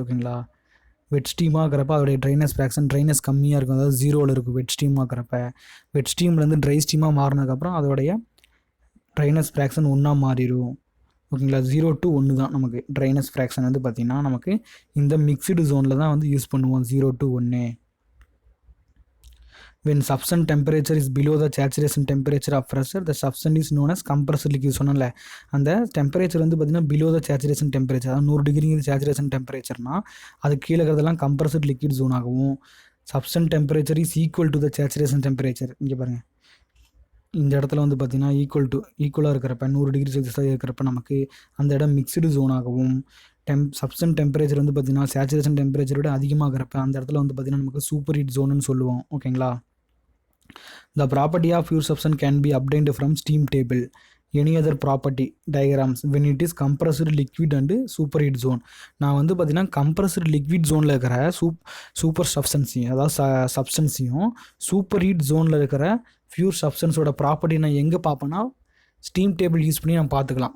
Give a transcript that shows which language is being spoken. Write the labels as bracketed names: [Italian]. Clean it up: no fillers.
[Tamil] ஓகேங்களா, வெட் ஸ்டீமாக இருக்கிறப்ப அதோடைய ட்ரைனஸ் கம்மியாக இருக்கும், அதாவது 0ல் இருக்கும். வெட் ஸ்டீம்லேருந்து ட்ரை ஸ்டீமாக மாறினதுக்கப்புறம் அதோடைய ட்ரைனஸ் ஃப்ராக்ஷன் 1 மாறிடும். ஓகேங்களா, 0 to 1 தான் நமக்கு ட்ரைனஸ் ஃப்ராக்ஷன் வந்து பார்த்திங்கன்னா நமக்கு இந்த மிக்ஸ்டு ஜோனில் தான் வந்து யூஸ் பண்ணுவோம், 0 to 1. [English] when substance temperature is below the saturation temperature of pressure, the substance is known as compressed liquid. [Tamil] சொன்னல அந்த டெம்பரேச்சர் வந்து பார்த்திங்கன்னா [English] below the saturation temperature, [Tamil] அதாவது 100 டிகிரிங்கிறது சேச்சுரேஷன் டெம்பரேச்சர்னால் அது கீழே இருக்கிறதெல்லாம் கம்ப்ரஸ்டு லிக்விட் ஜோன் ஆகவும், [English] Substance temperature is equal to the saturation temperature. [Tamil] இங்கே பாருங்கள், இந்த இடத்துல வந்து பார்த்திங்கன்னா ஈக்குவலாக இருக்கிறப்ப 100 டிகிரி செல்சியஸாக இருக்கிறப்ப நமக்கு அந்த இடம் மிக்ஸ்டு ஜோனாகவும், சப்ஸ்டன்ஸ் டெம்பரேச்சர் வந்து பார்த்திங்கன்னா சேச்சுரேஷன் டெம்பரேச்சரோட அதிகமாகிறப்ப அந்த இடத்துல வந்து பார்த்திங்கன்னா நமக்கு சூப்பர் ஹீட் ஜோனுன்னு சொல்லுவோம். ஓகேங்களா, [English] the property of pure substance can be obtained from steam table. Any other property diagrams when it is compressed liquid and superheat zone. [Tamil] நான் வந்து பார்த்திங்கன்னா கம்ப்ரஸ்டு லிக்விட் ஜோனில் இருக்கிற சூப்பர் சப்ஸ்டன்ஸையும், அதாவது சப்ஸ்டன்ஸையும், சூப்பர் ஹீட் ஜோனில் இருக்கிற பியூர் சப்ஸ்டன்ஸோட ப்ராப்பர்ட்டி நான் எங்கே பார்ப்பேன்னா ஸ்டீம் டேபிள் யூஸ் பண்ணி நம்ம பார்த்துக்கலாம்.